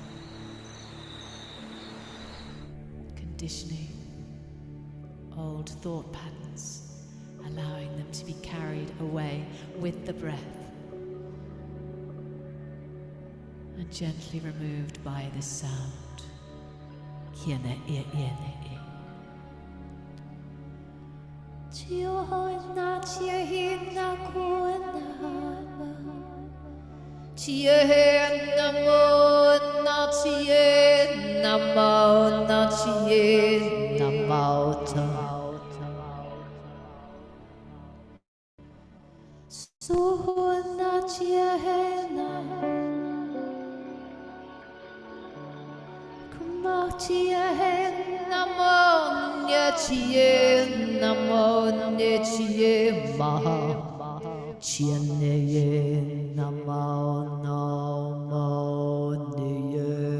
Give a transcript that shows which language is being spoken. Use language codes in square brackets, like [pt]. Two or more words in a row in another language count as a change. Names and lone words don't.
[en] Conditioning. Old thought patterns, allowing them to be carried away with the breath. And gently removed by this sound. Kiene e iene e. Chia hoina chia hina koena. Chia hina mo na chia na mo na chia na mo ta. So hoina chia hina. Chia hen namo nye chia namo nye chia ma chia nye namo namo nye